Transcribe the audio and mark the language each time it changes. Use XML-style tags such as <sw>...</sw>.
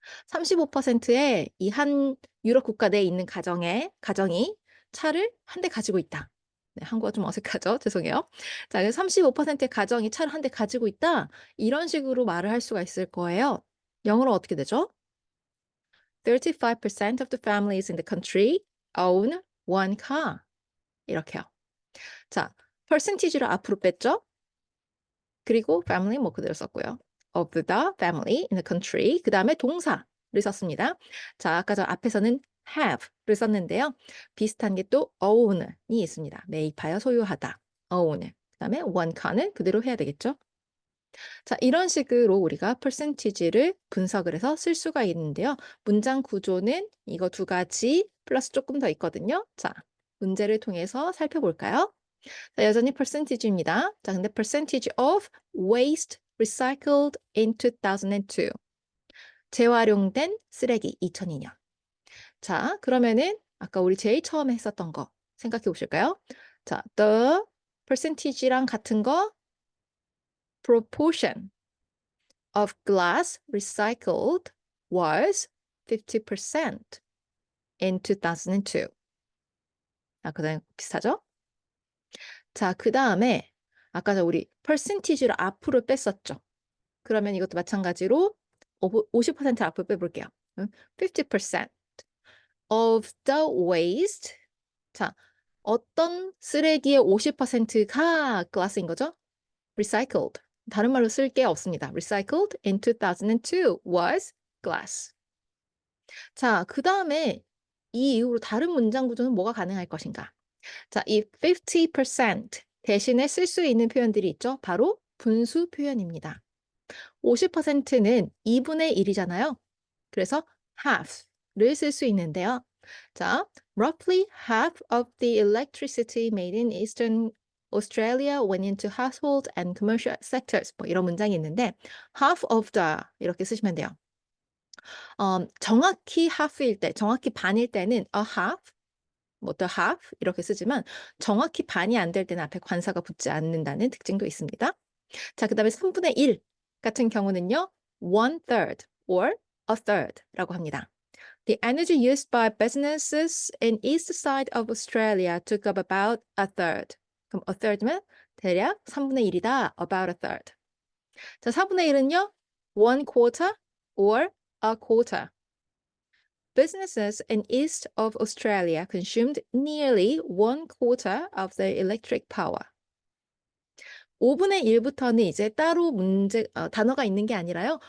<ko>35%의 이 한 유럽 국가 내에 있는 가정이 차를 한 대 가지고 있다. 네, 한국어 좀 어색하죠? 죄송해요. 자, 그래서 35%의 가정이 차를 한 대 가지고 있다. 이런 식으로 말을 할 수가 있을 거예요. 영어로 어떻게 되죠?</ko> <en>35% of the families in the country own one car.</en> <ko>이렇게요. 자, percentage를 앞으로 뺐죠? 그리고 family 뭐 그대로 썼고요.</ko> <en>of the family in the country.</en> <ko>그다음에 동사를 썼습니다. 자, 아까 저 앞에서는 have를 썼는데요. 비슷한 게 또 own이 있습니다. 매입하여 소유하다. own. 그다음에 one car는 그대로 해야 되겠죠? 자, 이런 식으로 우리가 percentage를 분석을 해서 쓸 수가 있는데요. 문장 구조는 이거 두 가지 플러스 조금 더 있거든요. 자, 문제를 통해서 살펴볼까요? 자, 여전히 percentage입니다. 자, 근데</ko> <en>percentage of waste recycled in 2002.</en> <ko>재활용된 쓰레기 2002년. 자, 그러면은 아까 우리 제일 처음에 했었던 거 생각해 보실까요?</ko> <en>자, the percentage랑</en> <ko>같은 거</ko> <en>proportion of glass recycled was 50% in 2002.</en> <ko>그다음 비슷하죠? 자, 그다음에 아까 우리 percentage를 앞으로 뺐었죠. 그러면 이것도 마찬가지로 50% 앞으로 빼볼게요.</ko> <en>50% of the waste.</en> <ko>자, 어떤 쓰레기의 50%가 glass인 거죠?</ko> <en>recycled.</en> <ko>다른 말로 쓸 게 없습니다.</ko> <en>recycled in 2002 was glass.</en> <ko>자, 그 다음에 이 이후로 다른 문장 구조는 뭐가 가능할 것인가? 자, 이 50% 대신에 쓸 수 있는 표현들이 있죠. 바로 분수 표현입니다. 50%는 2분의 1이잖아요. 그래서 half를 쓸 수 있는데요.</ko> <en>자, roughly half of the electricity made in Eastern Australia went into household and commercial sectors.</en> <ko>뭐 이런 문장이 있는데</ko> <en>half of the</en> <ko>이렇게 쓰시면 돼요. 정확히 half일 때, 정확히 반일 때는</ko> <en>a half,</en> <ko>뭐</ko> <en>the half</en> <ko>이렇게 쓰지만 정확히 반이 안 될 때는 앞에 관사가 붙지 않는다는 특징도 있습니다. 자, 그다음에 3분의 1 같은 경우는요.</ko> <en>one third or a third</en> <ko>라고 합니다.</ko> <en>The energy used by businesses in east side of Australia took up about a third.</en> <ko>그럼 a third면 대략 3분의 1이다.</ko> <en>About a third.</en> <ko>자, 4분의 1은요.</ko> <en>one quarter or a quarter. Businesses in east of Australia consumed nearly one quarter of their electric power.</en> <ko>5분의 1부터는 이제 따로 단어가 있는 게 아니라요.</ko>